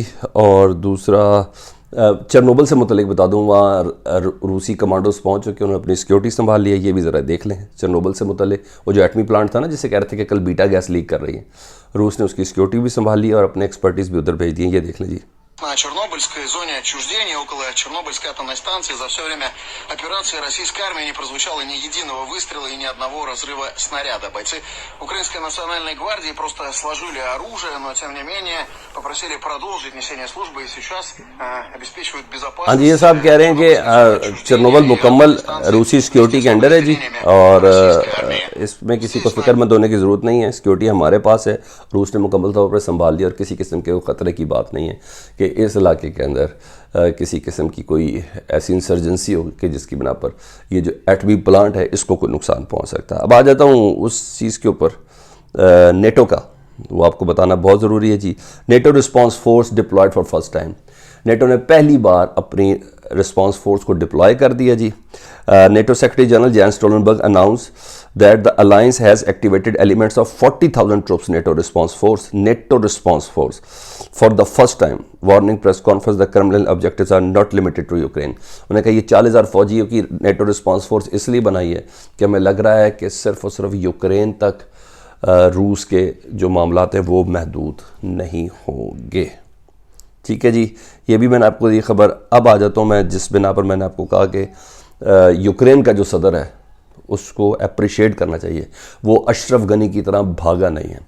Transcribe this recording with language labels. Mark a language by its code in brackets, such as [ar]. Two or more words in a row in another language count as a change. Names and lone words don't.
[ur] اور دوسرا چرنوبل سے متعلق بتا دوں، وہاں روسی کمانڈوز پہنچ چکے، انہوں نے اپنی سیکیورٹی سنبھال لی ہے. یہ بھی ذرا دیکھ لیں چرنوبل سے متعلق۔ وہ جو ایٹمی پلانٹ تھا نا، جسے کہہ رہے تھے کہ کل [en] beta gas leak [ur] کر رہی ہے، روس نے اس کی سیکیورٹی بھی سنبھال لی اور اپنے ایکسپرٹیز بھی ادھر بھیج دی ہے. یہ دیکھ لیں جی. [ru] На Чернобыльской зоне отчуждения около Чернобыльской атомной станции за все время операции российской армии не прозвучало ни единого выстрела и ни одного разрыва снаряда. Бойцы Украинской национальной гвардии просто сложили оружие, но тем не менее попросили продолжить несение службы и сейчас обеспечивают безопасность। [ur] ہاں جی، یہ صاحب کہہ رہے ہیں کہ چرنوبل مکمل روسی سیکیورٹی کے انڈر ہے جی، اور اس میں کسی کو فکرمند ہونے کی ضرورت نہیں ہے. سیکیورٹی ہمارے پاس ہے، روس نے مکمل طور پر سنبھال لیا اور کسی قسم کے خطرے کی بات نہیں ہے کہ اس علاقے کے اندر کسی قسم کی کوئی ایسی انسرجنسی ہو کہ جس کی بنا پر یہ جو ایٹمی پلانٹ ہے اس کو کوئی نقصان پہنچ سکتا ہے. اب آ جاتا ہوں اس چیز کے اوپر، نیٹو کا، وہ آپ کو بتانا بہت ضروری ہے جی. [en] NATO response force deployed for first time. [ur] نیٹو نے پہلی بار اپنی [en] response force [ur] کو ڈپلائے کر دیا جی. [en] NATO Secretary General Jens Stoltenberg announce that the alliance has activated elements of 40,000 troops NATO response force for the first time, warning press conference the Kremlin objectives are not limited to Ukraine। [ur] انہوں نے کہا یہ 40,000 فوجیوں کی نیٹو [en] response force [ur] اس لیے بنائی ہے کہ ہمیں لگ رہا ہے کہ صرف اور صرف یوکرین تک روس کے جو معاملات ہیں وہ محدود نہیں ہوں گے. ٹھیک ہے جی، یہ بھی میں نے آپ کو دی خبر۔ اب آ جاتا ہوں میں جس بنا پر میں نے آپ کو کہا کہ یوکرین کا جو صدر ہے اس کو اپریشیئٹ کرنا چاہیے، وہ اشرف غنی کی طرح بھاگا نہیں ہے.